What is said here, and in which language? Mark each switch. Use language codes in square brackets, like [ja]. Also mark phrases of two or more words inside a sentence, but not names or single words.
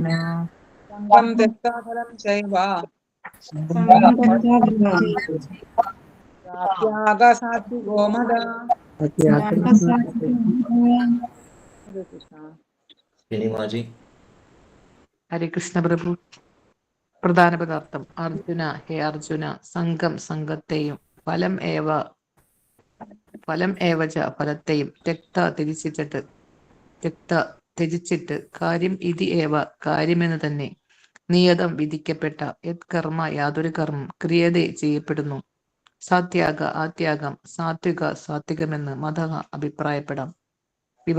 [sa] संगं त्यक्त्वा फलं चैव संगं त्यक्त्वा फलं सात्याग सात्विको मद सिनेमाजी [hi] हरे कृष्ण प्रभु. [ml] പ്രധാന പദാർത്ഥം അർജുന, ഹേ അർജുന, സംഘം സംഘത്തെയും [sa] ഫലം ഏവച [ml] ഫലത്തെയും ത്യജിച്ചിട്ട് [sa] കാര്യം ഇതി ഏവ [ml] കാര്യമെന്ന് തന്നെ നിയതം വിധിക്കപ്പെട്ട [sa] യത് കർമ്മ [ml] യാതൊരു കർമ്മം ക്രിയതേ ചെയ്യപ്പെടുന്നു സാത്യാഗ ആ ത്യാഗം സാത്വിക സാത്വികമെന്ന് മതഃ അഭിപ്രായപ്പെടാം.